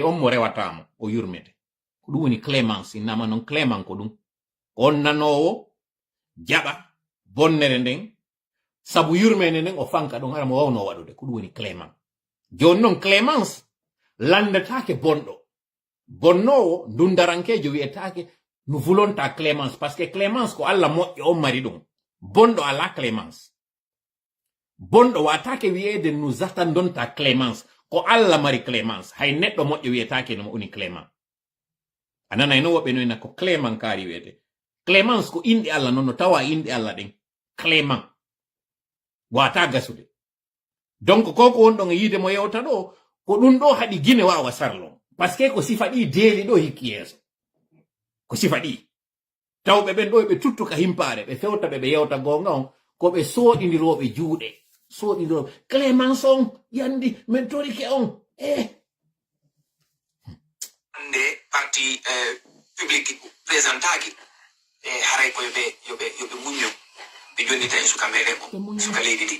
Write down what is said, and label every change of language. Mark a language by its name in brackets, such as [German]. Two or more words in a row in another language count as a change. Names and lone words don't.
[Fula] on mo rewatamo o yurmete ko ɗum woni clémence innama noon clément ko ɗum on nanowo jaɓa bonnere nden sabu yurmede nden o fanka ɗon hara mo wawno waɗude ko ɗum woni clément joni noon clémence landetake bonɗo bonnowo dundarankejo wiyetake no volonta clémence [French] par ce que [Fula] clémence ko Allah moƴƴo on mari ɗum bonɗo ala clémence bonɗo watake wiyede [French] nous attendons ta clémence [Fula] ko Allah mari clémence hay neɗɗo moƴƴo wiyetake no woni clément ananay no woɓɓe noyna ko clément kaari wiyete clémence ko inde Allah noon no tawa inde Allah ɗen clément wata gasude donc koko wonɗon e yiide mo yewta ɗo ko ɗum ɗo haɗi guine wawa sarlon [French] par ce que [Fula] ko sifa ɗi deeli ɗo hikki yeeso ko sifa ɗi tawɓe ɓen ɗo ɓe tuttuka himpare ɓe fewta ɓe yewta gonga on ko ɓe soɗidiroɓe juuɗe soɗidiroɓe clémence on yandi min torike on hande [French] parti public [Fula] présentaki haray ko yoɓe muño ɓe jonnita e suka meɗen o suka leydi ndi